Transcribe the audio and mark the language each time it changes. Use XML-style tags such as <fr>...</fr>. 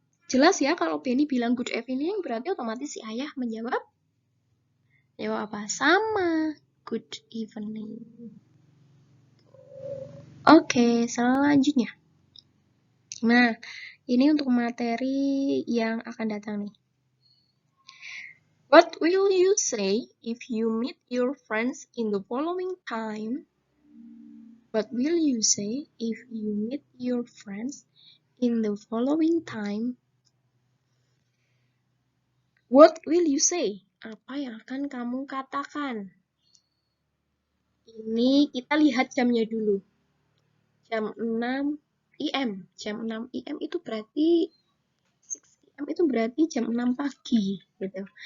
<id>Jelas ya kalau Benny bilang</id> <en>good evening,</en> <id>berarti otomatis si ayah menjawab apa? Sama,</id> <en>good evening.</en> <id>Oke, selanjutnya. Nah, ini untuk materi yang akan datang nih.</id> <en>What will you say if you meet your friends in the following time? What will you say if you meet your friends in the following time? What will you say?</en> <id>Apa yang akan kamu katakan? Ini kita lihat jamnya dulu. Jam 6 IM. Jam 6 IM itu berarti 6 AM itu berarti jam 6 pagi gitu.</id>